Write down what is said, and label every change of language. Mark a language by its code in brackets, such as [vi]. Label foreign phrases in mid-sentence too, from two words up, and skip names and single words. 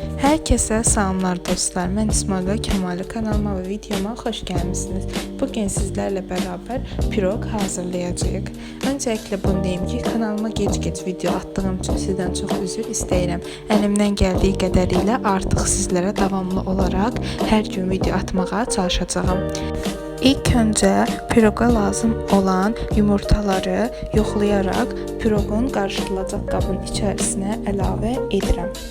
[tr] Herkese selamlar dostlar. Ben İsmail Kemali, kanalıma ve videoma hoş gelmişsiniz. Bugün sizlerle beraber pirog hazırlayacağıq. Öncelikle bunu deyim ki, kanalıma geç video attığım için sizden çok üzür istəyirəm. [az] Əlimdən gəldiyi qədərilə artıq sizlərə davamlı olaraq hər gün video atmağa çalışacağım. İlk önce piroga lazım olan yumurtaları yoxlayaraq pirogun qarışdırılacaq qabın içərisinə əlavə edirəm.